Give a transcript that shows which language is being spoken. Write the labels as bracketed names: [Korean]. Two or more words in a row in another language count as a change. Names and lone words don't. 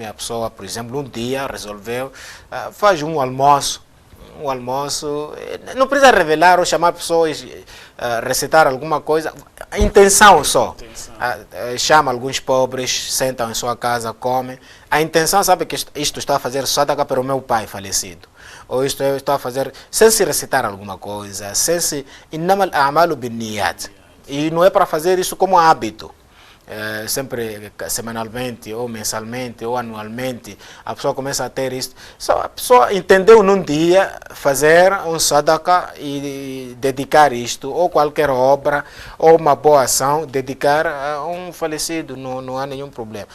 [Portuguese] A pessoa, por exemplo, um dia resolveu, faz um almoço, não precisa revelar ou chamar pessoas, recitar alguma coisa, a intenção só. Chama alguns pobres, sentam em sua casa, comem. A intenção, sabe que isto está a fazer sadaqa para o meu pai falecido. Ou isto eu estou a fazer sem se recitar alguma coisa, sem se... [Arabic] إنما الأعمال بالنيات. [Portuguese] E não é para fazer isso como hábito. Sempre semanalmente, ou mensalmente, ou anualmente, a pessoa começa a ter isso. Só a pessoa entendeu num dia fazer um sadaqa e dedicar isto, ou qualquer obra, ou uma boa ação, dedicar a um falecido, não há nenhum problema.